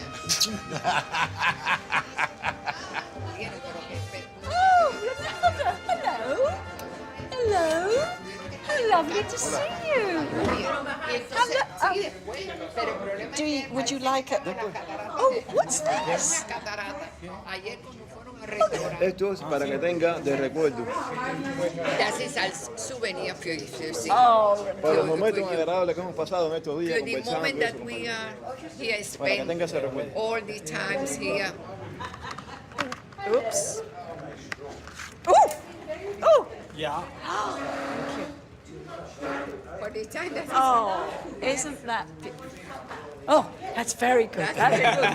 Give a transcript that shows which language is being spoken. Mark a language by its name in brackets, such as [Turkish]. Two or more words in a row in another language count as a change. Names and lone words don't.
[English] Oh, Ronaldo, hello. Hello. How lovely to see you. Would you like it? Oh, what's this? [Spanish] Esto es para que tenga de recuerdo. [German] Das ist als Souvenir für Sie. [Spanish] Para los momentos agradables que hemos pasado en estos días [English] For the [Spanish] conversando. [English] moment that we are here, [Spanish] Para que tenga [English] spend [Spanish] ese recuerdo. [English] all the times here. Oops. Oh! Oh! Yeah. For the time that Oh, isn't that... Oh, that's very good. That's good.